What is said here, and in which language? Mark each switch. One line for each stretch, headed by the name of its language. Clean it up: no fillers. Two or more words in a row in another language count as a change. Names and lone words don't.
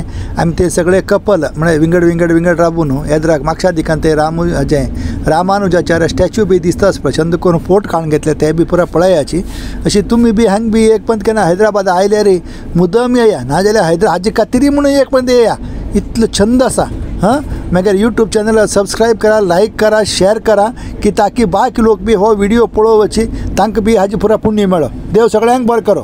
Konkani: आमी ते सगळे कपल म्हणजे विंगड राबून येद्राक म्हापशा दिकान ते रामानुजाचार्य स्टॅच्यू बी दिसता पळय करून फोट काडून घेतले ते बी पुरा पळयाची. अशी तुमी बी हांग बी एक पंत केन्ना हैदराबाद आयल्यार मुद्दम येया नाजाल्यार हाजी कातिरी म्हणून एक पंत येया. इतलो छंद आसा हां. मागीर यूट्यूब
English: channel subscribe
Konkani: करा, लाईक करा, शेअर करा की ताकी बाकी लोक बी हो व्हिडिओ पळोवची तांकां बी हाजी पुरा पुण्य मेळो. देव सगळ्यांक बरें करो.